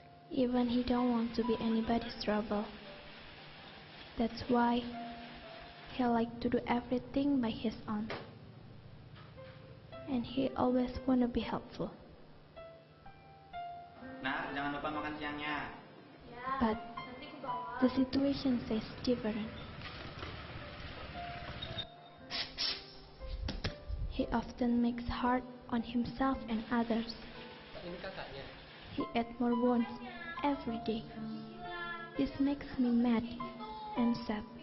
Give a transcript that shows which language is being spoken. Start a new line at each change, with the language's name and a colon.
English: Even he don't want to be anybody's trouble. That's why he like to do everything by his own. And he always wanna be helpful.
Indonesian: Nah, jangan lupa makan siangnya.
English: But the situation says different. He often makes hard on himself and others. He adds more wounds every day. This makes me mad and sad.